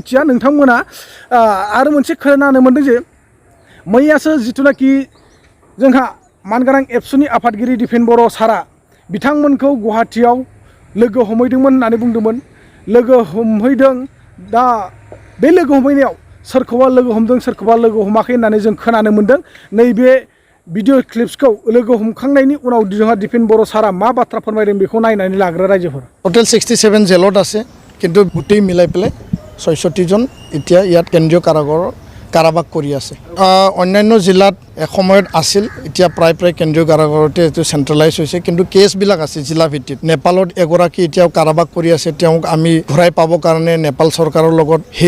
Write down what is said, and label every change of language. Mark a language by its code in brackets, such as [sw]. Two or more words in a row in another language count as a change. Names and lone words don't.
[brx] मिथिया नोंथांमोना आरो मोनसे खोनानो मोनदों जे मैयासो जिथुनाखि जोंहा मानगोनां एबसुनि आफादगिरि दिपेन बर' सारा बिथांमोनखौ गुवाहाटीयाव लोगो हमहैदोंमोन होननानै बुंदोंमोन लोगो हमहैदों दा बे लोगो हमहैनायाव सोरखौबा लोगो हमदों सोरखौबा लोगो हमाखै होननानै जों खोनानो मोनदों नैबे [en] video clips [brx] लोगो हमखांनायनि उनाव जोंहा दिपेन बर' सारा मा बाथ्रा फोरमायदों बेखौ नायनानै लाग्रा रायजोफोर [as] টটেল 67 জেলত আছে কিন্তু গোটেই মিলাই পেলাই ৬৬ জন এতিয়া ইয়াত কেন্দ্ৰীয় কাৰাবাস কৰি আছে অন্যান্য জিলাত এসময়ত আছিল এতিয়া প্ৰায় কেন্দ্ৰীয় কাৰাগাৰতে এইটো চেণ্ট্ৰেলাইজ হৈছে কিন্তু কেছবিলাক আছে জিলা ভিত্তিত নেপালত এগৰাকী এতিয়াও কাৰাবাস কৰি আছে তেওঁক আমি ঘূৰাই পাবৰ কাৰণে নেপাল চৰকাৰৰ লগত সেই